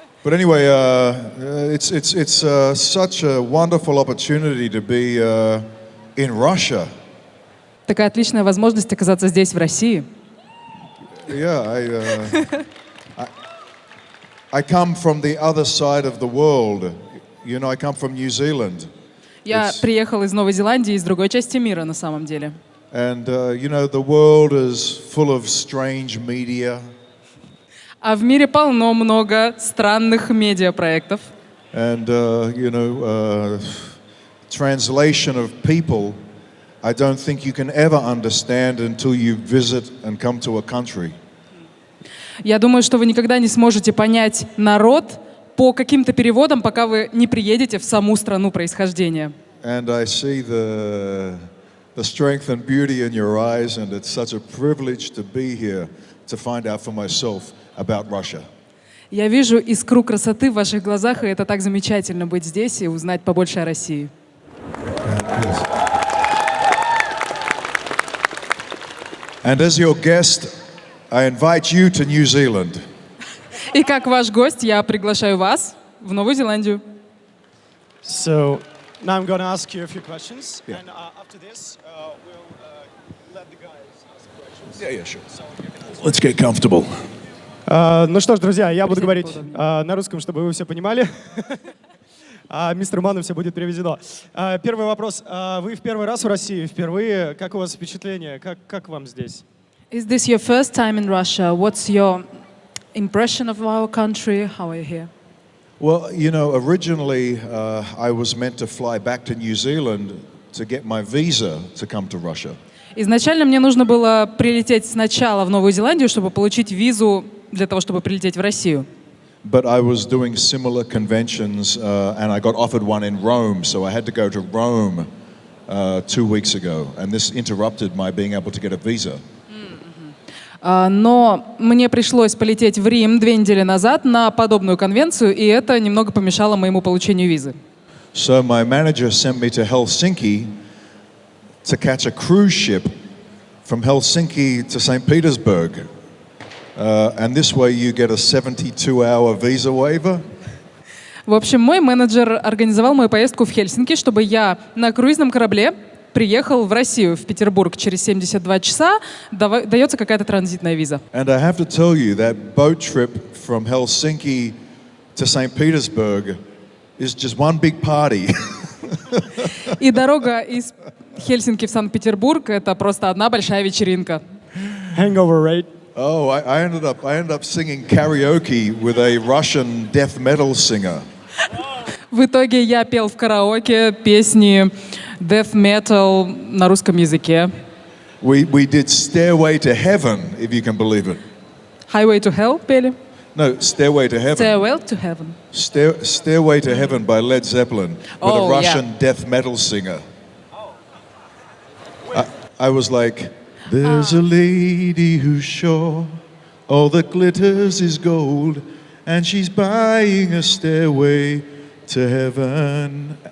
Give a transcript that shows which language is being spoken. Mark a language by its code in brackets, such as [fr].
[en] But anyway, it's such a wonderful opportunity to be in Russia. [ru] Такая отличная возможность оказаться здесь, в России. [en] Yeah, I come from the other side of the world. You know, I come from New Zealand. [ru] Я приехал из Новой Зеландии, из другой части мира, на самом деле. [en] And you know, the world is full of strange media. [ru] А в мире полно много странных медиапроектов. [en] And you know, translation of people, I don't think you can ever understand until you visit and come to a country. [ru] Я думаю, что вы никогда не сможете понять народ по каким-то переводам, пока вы не приедете в саму страну происхождения. [en] And I see the strength and beauty in your eyes, and it's such a privilege to be here to find out for myself about Russia. [ru] Я вижу искру красоты в ваших глазах, и это так замечательно быть здесь и узнать побольше о России. [en] And as your guest, I invite you to New Zealand. [ru] И как ваш гость, я приглашаю вас в Новую Зеландию. [en] So now I'm going to ask you a few questions, and after this, we'll let the guys ask questions. Yeah, sure. Let's get comfortable. [ru] Ну что ж, друзья, я буду говорить на русском, чтобы вы все понимали. А мистер Ману все будет переведено. Первый вопрос. Вы в первый раз в России? Впервые? Как у вас впечатление? Как вам здесь? [en] Is this your first time in Russia? What's your impression of our country? How are you here? Well, you know, originally I was meant to fly back to New Zealand to get my visa to come to Russia. [ru] Изначально мне нужно было прилететь сначала в Новую Зеландию, чтобы получить визу для того, чтобы прилететь в Россию. [en] But I was doing similar conventions, and I got offered one in Rome, so I had to go to Rome 2 weeks ago, and this interrupted my being able to get a visa. [ru] Но мне пришлось полететь в Рим 2 недели назад на подобную конвенцию, и это немного помешало моему получению визы. [en] So my manager sent me to Helsinki to catch a cruise ship from Helsinki to Saint Petersburg. And this way you get a 72-hour visa waiver. [ru] В общем, мой менеджер организовал мою поездку в Хельсинки, чтобы я на круизном корабле приехал в Россию, в Петербург. Через 72 часа дается какая-то транзитная виза. [en] And I have to tell you that boat trip from Helsinki to Saint Petersburg is just one big party. [ru] И дорога из Хельсинки в Санкт-Петербург — это просто одна большая вечеринка. [en] Hangover, right? Oh, I ended up singing karaoke with a Russian death metal singer. [ru] В итоге я пел в караоке песни death metal на русском языке. [en] We did Stairway to Heaven, if you can believe it. [ru] Highway to Hell пели. [en] No, Stairway to Heaven. Stairway to Heaven. Stairway to Heaven by Led Zeppelin with a Russian death metal singer. I was like, there's a lady who's sure all that glitters is gold, and she's buying a stairway to heaven.